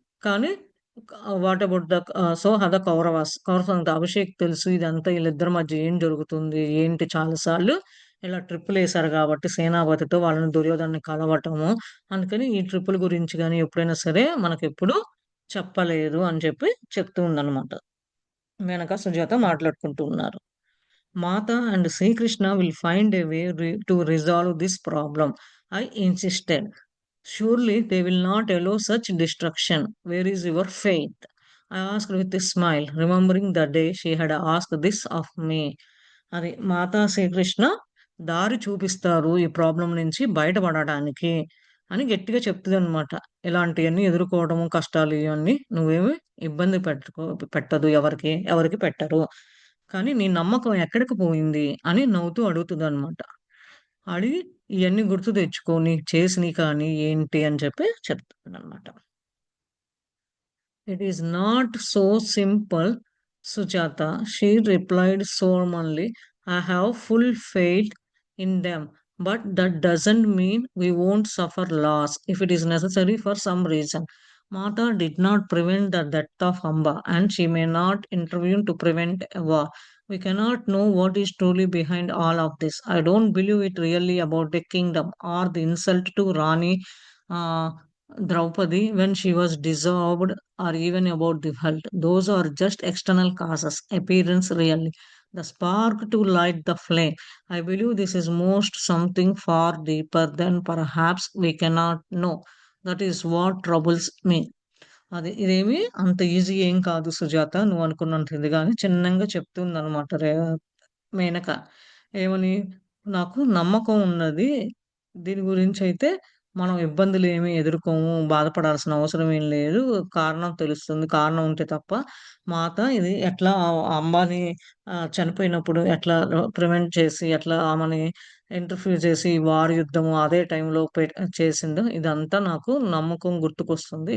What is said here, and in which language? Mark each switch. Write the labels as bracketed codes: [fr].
[te] కానీ [en] what about so other [te] Kauravas సంగతి అభిషేక్ తెలుసు ఇదంతా ఈళ్ళిద్దరి మధ్య ఏం జరుగుతుంది? ఏంటి చాలా సార్లు ఇలా ట్రిప్పులేసారు గాబట్టి సేనాపతితో వాళ్ళని దుర్యోధనని కలవటము. అందుకని ఈ ట్రిప్పుల గురించి గాని ఎప్పుడైనా సరే మనకెప్పుడు చెప్పలేదు అని చెప్పి చెప్తూ ఉందన్నమాట. మేనక, సుజాత మాట్లాడుకుంటూ ఉన్నారు. [en] Mata and Sri Krishna will find a way to resolve this problem. I insisted. Surely they will not allow such destruction. Where is your faith? I asked with a smile, remembering the day she had asked this of me. [te] అది మాతా శ్రీకృష్ణ దారి చూపిస్తారు ఈ problem నుంచి బయటపడడానికి అని గట్టిగా చెప్తుందనమాట. ఇలాంటియన్నీ ఎదుర్కోవడము, కష్టాలు ఇవన్నీ నువ్వేమి ఇబ్బంది పెట్టదు ఎవరికి పెట్టరు. కానీ నీ నమ్మకం ఎక్కడికి పోయింది అని నవ్వుతూ అడుగుతుందనమాట. అడిగి ఇయన్నీ గుర్తు తెచ్చుకో నీకు చేసినయి కానీ ఏంటి అని చెప్పి చెప్తుందనమాట. [en] It is not so simple, Sujata, she replied solemnly. I have full faith in them, but that doesn't mean we won't suffer loss if it is necessary for some reason. Mata did not prevent the death of Amba, and she may not intervene to prevent a war. We cannot know what is truly behind all of this. I don't believe it really about the kingdom or the insult to Rani uh, Draupadi when she was dissolved or even about the health. Those are just external causes, appearance really. The spark to light the flame. I believe this is most something far deeper than perhaps we cannot know. That is what troubles me. [te] అది ఇదేమి అంత easy ఏం కాదు సుజాత. నువ్వు అనుకున్నంత ఇదిగా అని చిన్నంగా చెప్తుందనమాట మేనక. ఏమని? నాకు నమ్మకం ఉన్నది. దీని గురించైతే మనం ఇబ్బందులేమి ఎదుర్కోము, బాధపడాల్సిన అవసరం ఏం లేదు. కారణం తెలుస్తుంది. కారణం ఉంటే తప్ప మాత ఇది ఎట్లా అంబానీ చనిపోయినప్పుడు ఎట్లా ప్రివెంట్ చేసి, ఎట్లా ఆమెని ఇంటర్ఫియర్ చేసి వార్ యుద్ధము అదే టైంలో చేసిందో ఇదంతా నాకు నమ్మకం గుర్తుకొస్తుంది.